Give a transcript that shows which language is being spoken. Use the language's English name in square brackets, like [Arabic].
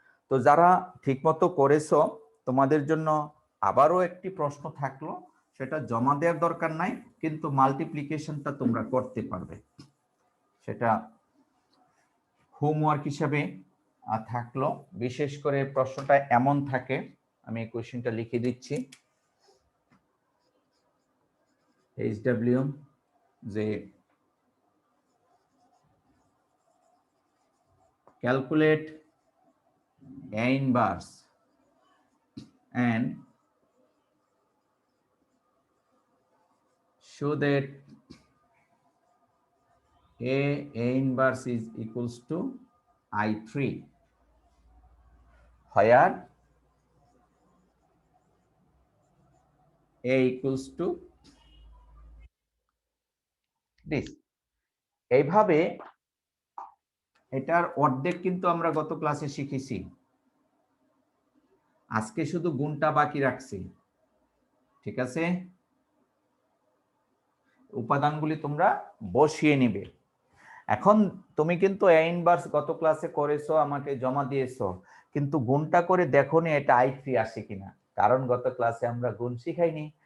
[Bangla] তো যারা ঠিকমতো করেছো, তোমাদের জন্য আবারও একটি প্রশ্ন থাকলো, সেটা জমা দেওয়ার দরকার নাই, কিন্তু মাল্টিপ্লিকেশনটা তোমরা করতে পারবে। সেটা হোমওয়ার্ক হিসেবে থাকলো। বিশেষ করে প্রশ্নটা এমন থাকে, আমি কোশ্চেনটা লিখে দিচ্ছি। [English] HW [Bangla] যে [English] calculate A inverse and show that A inverse is equals to I3, where A equals to this. [Bangla] এইভাবে এটার অর্ধেক কিন্তু আমরা গত ক্লাসে শিখেছি, আজকে শুধু গুণটা বাকি রাখছি, ঠিক আছে? উপাদানগুলি তোমরা বসিয়ে নিবে। এখন তুমি কিন্তু এ ইনভার্স গত ক্লাসে করেছো, আমাকে জমা দিয়েছো, কিন্তু গুণটা করে দেখোনি এটা I3 আসে কিনা, কারণ গত ক্লাসে আমরা গুণ শিখাইনি।